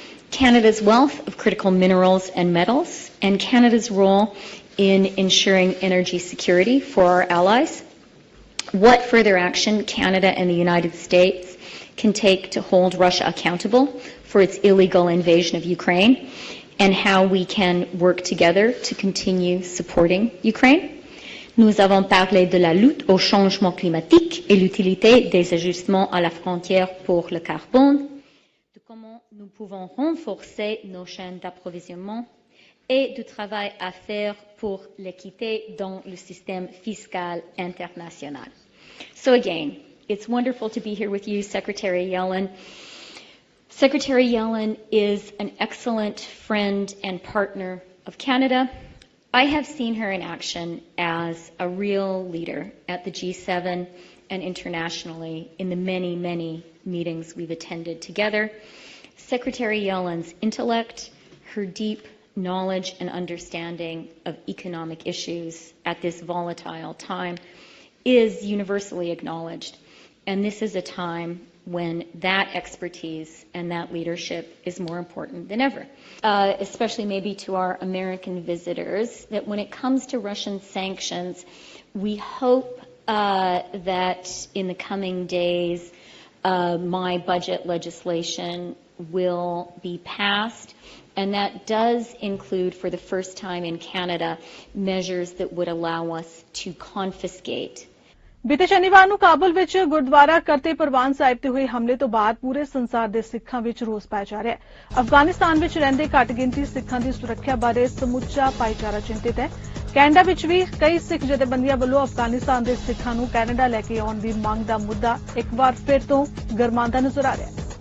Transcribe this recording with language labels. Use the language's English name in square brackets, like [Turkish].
[English] Canada's wealth of critical minerals and metals, and Canada's role in ensuring energy security for our allies. What further action Canada and the United States can take to hold Russia accountable for its illegal invasion of Ukraine, and how we can work together to continue supporting Ukraine. [French] Nous avons parlé de la lutte au changement climatique et l'utilité des ajustements à la frontière pour le carbone, de comment nous pouvons renforcer nos chaînes d'approvisionnement et du travail à faire pour l'équité dans le système fiscal international. [English] So again, it's wonderful to be here with you, Secretary Yellen. Secretary Yellen is an excellent friend and partner of Canada. I have seen her in action as a real leader at the G7 and internationally in the many, many meetings we've attended together. Secretary Yellen's intellect, her deep knowledge and understanding of economic issues at this volatile time is universally acknowledged. And this is a time when that expertise and that leadership is more important than ever. Especially maybe to our American visitors, that when it comes to Russian sanctions, we hope that in the coming days, my budget legislation will be passed, and that does include, for the first time in Canada, measures that would allow us to confiscate [Punjabi] ਬੀਤੇ ਸ਼ਨੀਵਾਰ ਨੂੰ ਕਾਬੁਲ ਵਿੱਚ ਗੁਰਦੁਆਰਾ ਕਰਤੇ ਪ੍ਰਵਾਨ ਸਾਹਿਬ ਤੇ ਹੋਏ ਹਮਲੇ ਤੋਂ ਬਾਅਦ ਪੂਰੇ ਸੰਸਾਰ ਦੇ ਸਿੱਖਾਂ ਵਿੱਚ ਰੋਸ ਪਾਇਆ ਜਾ ਰਿਹਾ ਹੈ। ਅਫਗਾਨਿਸਤਾਨ ਵਿੱਚ ਰਹਿੰਦੇ ਘੱਟ ਗਿਣਤੀ ਸਿੱਖਾਂ ਦੀ ਸੁਰੱਖਿਆ ਬਾਰੇ ਸਮੁੱਚਾ ਭਾਈਚਾਰਾ ਚਿੰਤਿਤ ਹੈ। ਕੈਨੇਡਾ ਵਿੱਚ ਵੀ ਕਈ ਸਿੱਖ ਜਥੇਬੰਦੀਆਂ ਵੱਲੋਂ ਅਫਗਾਨਿਸਤਾਨ ਦੇ ਸਿੱਖਾਂ ਨੂੰ ਕੈਨੇਡਾ ਲੈ ਕੇ ਆਉਣ ਦੀ ਮੰਗ ਦਾ ਮੁੱਦਾ ਇੱਕ ਵਾਰ ਫਿਰ ਤੋਂ ਗਰਮਾਉਂਦਾ ਨਜ਼ਰ ਆ ਰਿਹਾ ਹੈ।